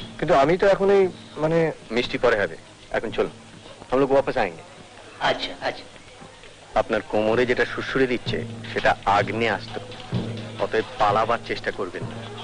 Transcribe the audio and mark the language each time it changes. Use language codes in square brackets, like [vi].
[bn] কিন্তু আমি তো এখন এই মানে মিষ্টি পরে হবে। এখন চলুন, [hi] हम लोग वापस आएंगे। [bn] আচ্ছা আচ্ছা। আপনার কোমরে যেটা সুড়সুড়ি দিচ্ছে সেটা আগ্নে আসতো, অতএব পালাবার চেষ্টা করবেন না।